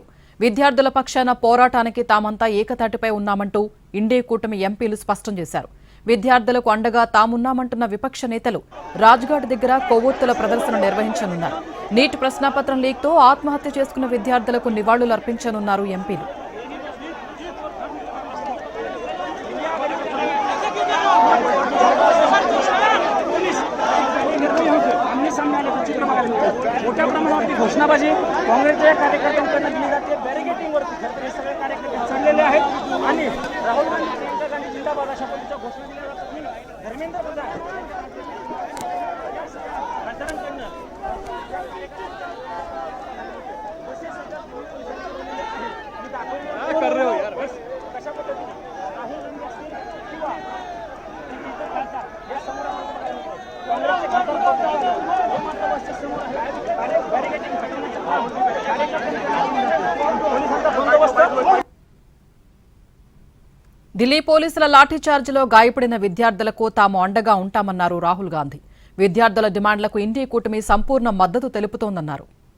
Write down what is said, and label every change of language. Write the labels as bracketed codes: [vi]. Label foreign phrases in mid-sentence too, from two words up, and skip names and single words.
[te] విద్యార్థుల పక్షాన పోరాటానికి తామంతా ఏకతాటిపై ఉన్నామంటూ ఇండీ కూటమి ఎంపీలు స్పష్టం చేశారు. విద్యార్థులకు అండగా తామున్నామంటున్న విపక్ష నేతలు రాజ్ఘాట్ దగ్గర కొవ్వొత్తుల ప్రదర్శన నిర్వహించనున్నారు. నీట్ ప్రశ్నాపత్రం లీక్తో ఆత్మహత్య చేసుకున్న విద్యార్థులకు నివాళులు అర్పించనున్నారు ఎంపీలు. [mr] मोठ्या प्रमाणावरती घोषणाबाजी काँग्रेसच्या कार्यकर्त्यांकडून दिली जाते. बॅरिगेटिंगवरती हे सगळे कार्यकर्ते चाललेले आहेत आणि राहुल गांधी प्रियंका गांधी जिंदाबाद अशा पद्धतीच्या घोषणा दिल्या जातात. धर्मेंद्र प्रधान [hi] कर रहे हो यार बस. [mr] कशा पद्धतीने राहुल गांधी असतील किंवा या समोर काँग्रेसचे हे समोर बॅरिगेटिंग पोलिसांचा बंदोबस्त. [te] ఢిల్లీ పోలీసుల లాఠీచార్జిలో గాయపడిన విద్యార్థులకు తాము అండగా ఉంటామన్నారు రాహుల్ గాంధీ. విద్యార్థుల డిమాండ్లకు ఇండీ కూటమి సంపూర్ణ మద్దతు తెలుపుతోందన్నారు.